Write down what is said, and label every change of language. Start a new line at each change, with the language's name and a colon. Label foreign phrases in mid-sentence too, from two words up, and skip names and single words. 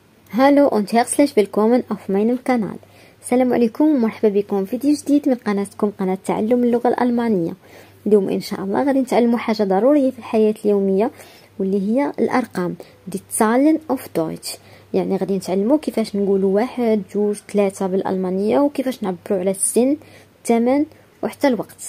German: Hallo und herzlich willkommen auf meinem Kanal.
Arabic: السلام عليكم ومرحبا بكم في فيديو جديد من قناتكم قناة تعلم اللغة الألمانية. اليوم إن شاء الله غادي نتعلموا حاجة ضرورية في الحياة اليومية واللي هي الأرقام دي
German: Zahlen auf Deutsch.
Arabic: يعني غادي نتعلموا كيفاش نقولوا 1 2 3 بالألمانية وكيفاش نعبروا على السن الثمن وحتى الوقت.